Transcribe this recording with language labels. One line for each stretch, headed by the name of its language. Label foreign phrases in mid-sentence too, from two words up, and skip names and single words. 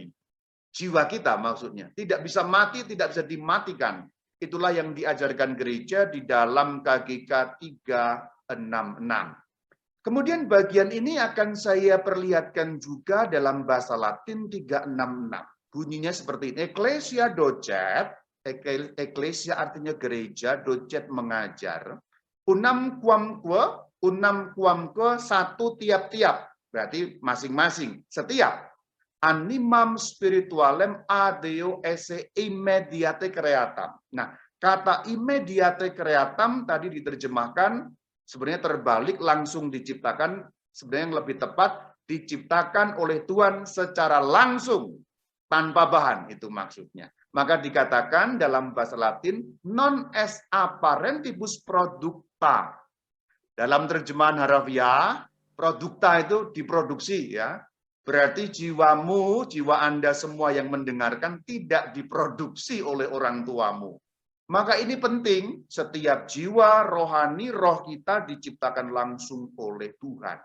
Indonesian: Jiwa kita maksudnya. Tidak bisa mati, tidak bisa dimatikan. Itulah yang diajarkan gereja di dalam KGK 366. Kemudian bagian ini akan saya perlihatkan juga dalam bahasa Latin 366. Bunyinya seperti ini.
Latin: Ecclesia docet, ecclesia
Indonesian: artinya gereja, docet mengajar.
Latin: Unam quamque,
Indonesian: satu tiap-tiap. Berarti masing-masing, setiap.
Latin: Animam spiritualem adeo esse immediate creatam.
Indonesian: Nah, kata
Latin: immediate creatam
Indonesian: tadi diterjemahkan sebenarnya terbalik, langsung diciptakan. Sebenarnya yang lebih tepat, diciptakan oleh Tuhan secara langsung, tanpa bahan, itu maksudnya. Maka dikatakan dalam bahasa Latin,
Latin: non est apparentibus producta.
Indonesian: Dalam terjemahan harafiah, produkta itu diproduksi ya. Berarti jiwamu, jiwa Anda semua yang mendengarkan tidak diproduksi oleh orang tuamu. Maka ini penting, setiap jiwa rohani, roh kita diciptakan langsung oleh Tuhan.